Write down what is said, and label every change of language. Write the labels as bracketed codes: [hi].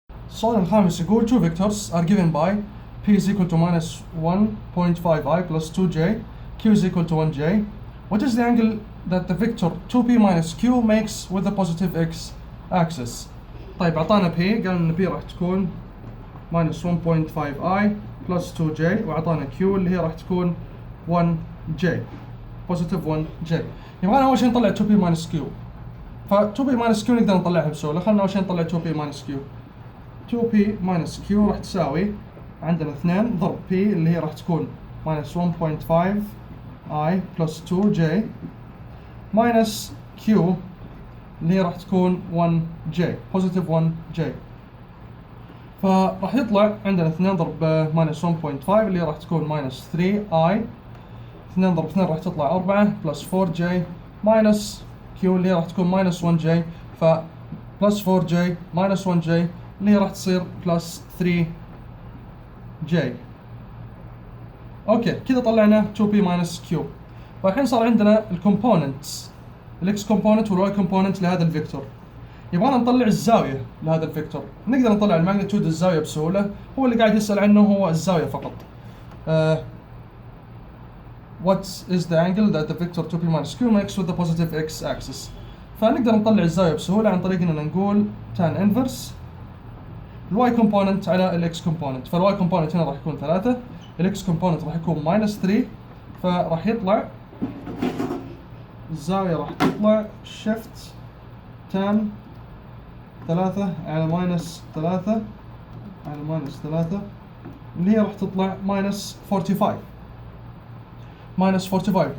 [en] السؤال الخامس يقول two vectors are given by P is equal to minus 1.5i plus 2j, Q is equal to 1j. What is the angle that the vector 2p minus q makes with the positive x axis? [ar] طيب أعطانا P، قال إن P راح تكون [en] minus 1.5i plus 2j، [ar] وأعطانا Q اللي هي راح تكون [en] 1j positive 1j. [ar] يبغانا أول شيء نطلع [en] 2p minus q. [ar] ف 2p minus q نقدر نطلعها بسهولة. خلنا أول شيء نطلع 2p minus q. 2p minus q راح تساوي عندنا 2 ضرب p اللي هي راح تكون minus 1.5i plus 2j minus q اللي هي راح تكون 1j positive 1j. فراح يطلع عندنا 2 ضرب minus 1.5 اللي هي راح تكون minus 3i، 2 ضرب 2 راح تطلع 4 plus 4j minus q اللي هي راح تكون minus 1j، ف plus 4j minus 1j اللي هي راح تصير plus 3j. اوكي كذا طلعنا 2p minus q. فالحين صار عندنا الكومبوننتس، الاكس كومبوننت والواي كومبوننت لهذا الفيكتور. يبغانا نطلع الزاويه لهذا الفيكتور. نقدر نطلع الماجنتيود الزاويه بسهوله. هو اللي قاعد يسال عنه هو الزاويه فقط. [en] What is the angle that the vector 2p minus q makes with the positive x axis? [ar] فنقدر نطلع الزاويه بسهوله عن طريق اننا نقول tan inverse الواي كومبوننت على الاكس كومبوننت. فالواي كومبوننت هنا راح يكون 3، الاكس كومبوننت راح يكون minus 3، فراح يطلع الزاويه راح تطلع shift tan 3 على minus 3 على minus 3 اللي هي راح تطلع [en] minus 45 minus 45.